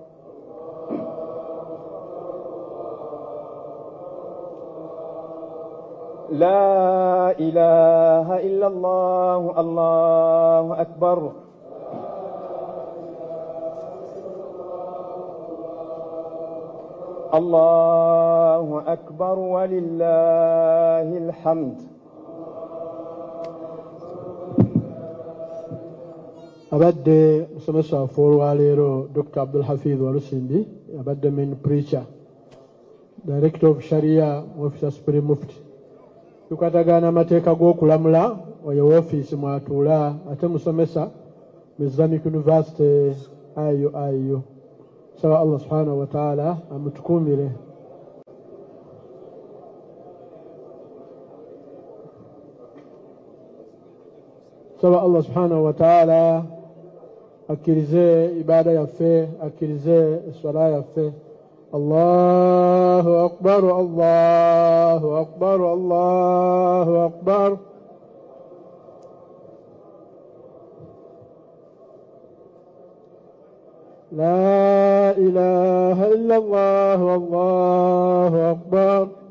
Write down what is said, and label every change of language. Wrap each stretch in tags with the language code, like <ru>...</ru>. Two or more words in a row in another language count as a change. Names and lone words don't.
<ar>لا إله إلا الله، الله أكبر. الله أكبر ولله الحمد.</ar> <lg>abadde musomesa waffe olwaleero Dr. Abdul Hafidh Walusindi abadde</lg> <en>main preacher, Director of Sharia</en> <lg>mu Office of Supreme Mufti. Tukwatagana amateeka g'okulamula oyo woofiisi mwatuula ate musomesa mu Islamic University IU. Saba Allah</lg> <ar>سبحانه وتعالى</ar> <lg>amutukumire. Saba Allah</lg> <ar>سبحانه وتعالى</ar> <lg>akkirize ibada yaffe, akkirize swala yaffe.</lg> <ar>الله أكبر، الله أكبر، الله أكبر. لا إله إلا الله، الله أكبر.</ar>